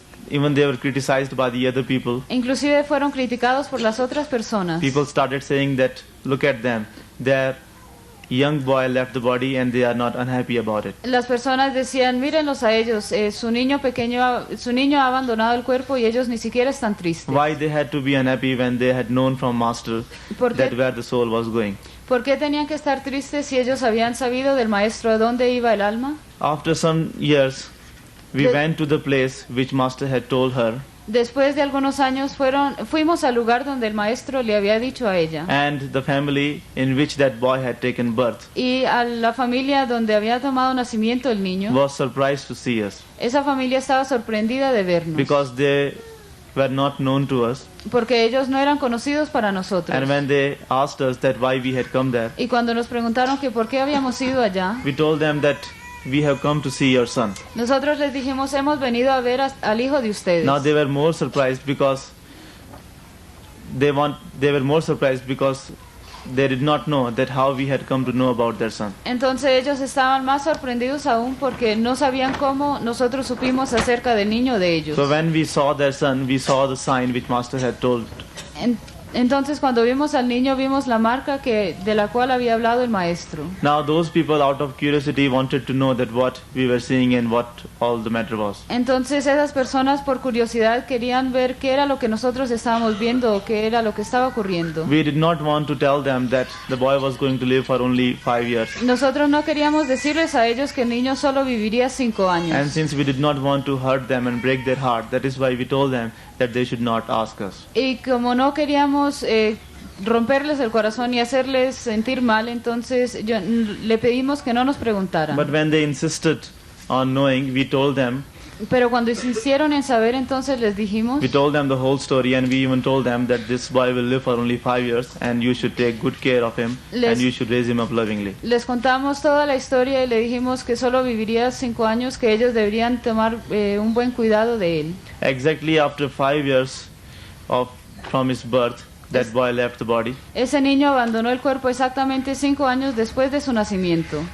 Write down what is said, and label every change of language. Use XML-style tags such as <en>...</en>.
<en>Even they were criticized by the other people.</en> <es>Inclusive fueron criticados por las otras personas.</es> <en>People started saying that, look at them, their young boy left the body and they are not unhappy about it.</en> <es>Las personas decían, mírenlos a ellos, su niño ha abandonado el cuerpo y ellos ni siquiera están tristes.</es> <en>Why they had to be unhappy when they had known from master</en> <es>¿Por</es> <en>that</en> <es>qué,</es> <en>where the soul was going?</en> <es>¿Por qué tenían que estar tristes si ellos habían sabido del maestro a dónde iba el alma?</es> <en>After some years, we went to the place which master had told her,</en> <es>Después de algunos años fuimos al lugar donde el maestro le había dicho a ella.</es> <en>and the family in which that boy had taken birth</en> <es>Y a la familia donde había tomado nacimiento el niño,</es> <en>was surprised to see us,</en> <es>esa familia estaba sorprendida de vernos.</es> <en>because they were not known to us.</en> <es>Porque ellos no eran conocidos para nosotros.</es> <en>And when they asked us that why we had come there,</en> <es>Y cuando nos preguntaron que por qué habíamos ido allá,</es> <en>we told them that we have come to see your son.</en> <es>nosotros les dijimos, hemos venido a ver al hijo de ustedes.</es> <en>Now they were more surprised because they were more surprised because they did not know that how we had come to know about their son.</en> <es>Entonces ellos estaban más sorprendidos aún porque no sabían cómo nosotros supimos acerca del niño de ellos.</es> <en>So when we saw their son, we saw the sign which master had told.</en> <es>Entonces cuando vimos al niño vimos la marca de la cual había hablado el maestro.</es> <en>Now those people out of curiosity wanted to know that what we were seeing and what all the matter was.</en> <es>Entonces esas personas por curiosidad querían ver qué era lo que nosotros estábamos viendo o qué era lo que estaba ocurriendo.</es> <en>We did not want to tell them that the boy was going to live for only 5 years.</en> <es>Nosotros no queríamos decirles a ellos que el niño solo viviría 5 años.</es> <en>And since we did not want to hurt them and break their heart, that is why we told them that they should not ask us.</en> <es>Y como no queríamos romperles el corazón y hacerles sentir mal, entonces le pedimos que no nos preguntaran.</es> <en>But when they insisted on knowing, we told them.</en> <es>Pero cuando insistieron en saber, entonces les dijimos.</es> <en>We told them the whole story, and we even told them that this boy will live for only 5 years, and you should take good care of him, and you should raise him up lovingly.</en> <es>Les contamos toda la historia y le dijimos que solo viviría 5 años, que ellos deberían tomar un buen cuidado de él.</es> <en>Exactly after 5 years from his birth, that boy left the body.</en> <es>Ese niño abandonó el cuerpo exactamente 5 años después de su nacimiento.</es>